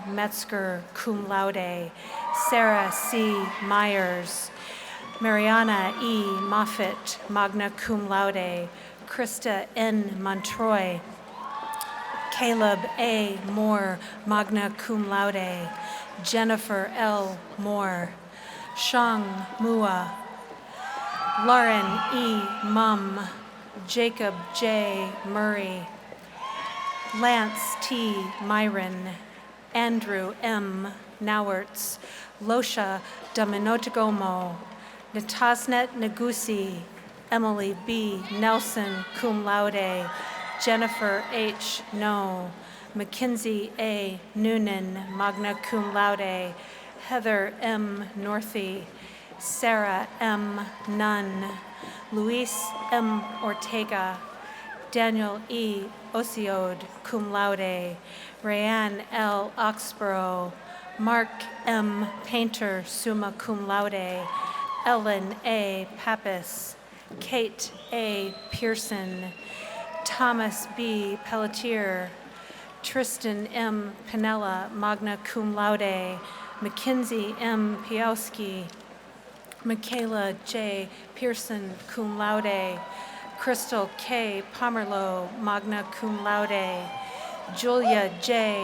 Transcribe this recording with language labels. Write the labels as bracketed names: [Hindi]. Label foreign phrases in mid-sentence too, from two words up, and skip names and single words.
[English] Metzger, [Latin] cum laude, [English] Sarah C. Myers, Mariana E. Moffitt, [Latin] magna cum laude, [English] Krista N. Montroy, Caleb A. [Latin] Moore, magna cum laude, [English] Jennifer L. Moore, Shang Mua, Lauren E. Mum, Jacob J. Murray, Lance T. Myron, Andrew M. Nauertz, Losha Dominotagomo, Natasnet Nagusi, Emily B. Nelson, [Latin] cum laude, [English] Jennifer H. No, Mackenzie A. Noonan, [Latin] magna cum laude, [English] Heather M. Northey, Sarah M. Nunn, Luis M. Ortega, Daniel E. Osiod, [Latin] cum laude, [English] Rayanne L. Oxborough, Mark M. Painter, [Latin] summa cum laude, [English] Ellen A. Pappas, Kate A. Pearson, Thomas B. Pelletier, Tristan M. Pinella, [Latin] magna cum laude, [English] Mackenzie M. Piowski, Michaela J. Pearson, [Latin] cum laude, [English] Crystal K. Pomerlow, [Latin] magna cum laude, [English] Julia J.